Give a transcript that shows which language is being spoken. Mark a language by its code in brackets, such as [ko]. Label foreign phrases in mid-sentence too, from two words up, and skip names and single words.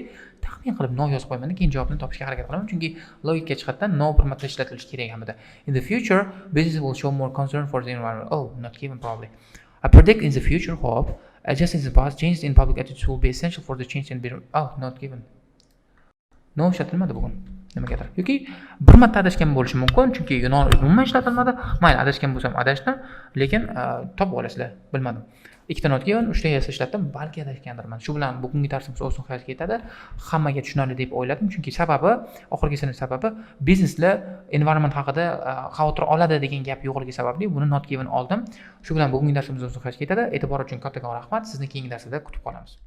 [uz] Taxmin qilib no yozib qo'yman, keyin javobni topishga harakat qilaman, chunki logika jihatdan no bir marta ishlatilishi kerak hamida. [en] In the future, businesses will show more concern for the environment. Oh, not given probably. I predict in the future, hope, just as in the past, changes in public attitudes will be essential for the change in environment. Oh, not given. [uz] No ishlatilmadi bugun. Nimagadir. Yoki bir marta adashgan bo'lishi mumkin, chunki umuman ishlatilmadi. Mayli, adashgan bo'lsam adashdim, lekin topib olasizlar, bilmadim. 2 ta [en] not given, [uz] 3 ta yes ishlatdim, balki adashgandirman. Shu bilan bugungi darsimiz o'z nihoyasiga yetadi. Hammaga tushunarli deb o'yladim, chunki oxirgisining sababi bizneslar environment haqida xavotir oladi degan gap yo'qligi sababli buni [en] not given [uz] oldim. Shu bilan bugungi darsimiz o'z nihoyasiga yetadi. E'tibor uchun kattakon rahmat. Sizni keyingi darsda kutib qolamiz.